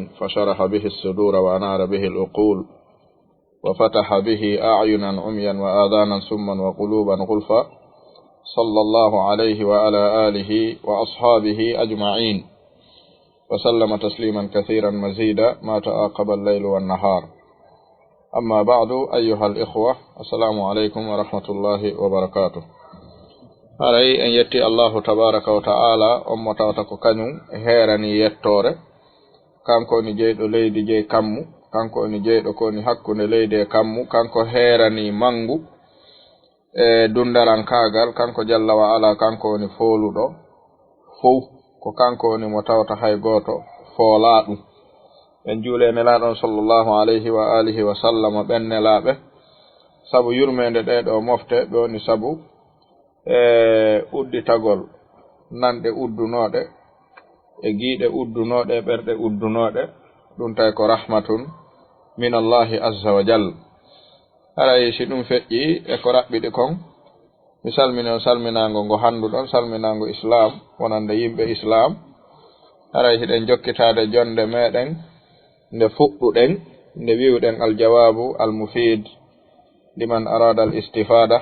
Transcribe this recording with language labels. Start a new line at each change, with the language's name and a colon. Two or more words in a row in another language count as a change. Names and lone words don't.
Arabic: فشرح به الصدور وأنار به العقول وفتح به أعينا عميا وآذانا سما وقلوبا غلفا صلى الله عليه وعلى آله وأصحابه أجمعين وسلم تسليما كثيرا مزيدا ما تعاقب الليل والنهار. أما بعد أيها الإخوة، السلام عليكم ورحمة الله وبركاته.
Fula: haray en yetti
Arabic: الله تبارك وتعالى
Fula: on mo tawta ko kañum heerani yettore, kanko ni jeyɗo leydi jey kammu, kanko ni jeyɗo koni hakkunde leydi e kammu, kanko heerani mangu e dundaran kaagal, kanko
Arabic: جل وعلا
Fula: kanko woni fooluɗo fow, ko kanko woni mo tawta hay goto foola ɗum. en juule nelaɗon
Arabic: صلى الله عليه وعلى آله وسلم
Fula: ɓen nelaɓe, sabu yurmede ɗeɗo mofte ɓe woni sabu udditagol nanɗe uddunoɗe e giiɗe uddunoɗe e ɓerɗe uddunoɗe, ɗum tawi ko
Arabic: رحمة من الله عز وجل.
Fula: haray si ɗum feƴƴi e ko raɓɓiɗi kon, mi salmini on salminago ngo handuɗon, salminago islam wonande yimɓe islam. haray hiɗen jokkitade jonde meɗen nde fuɗɗuɗen, nde wiwɗen
Arabic: الجواب المفيد لمن أراد الاستفادة.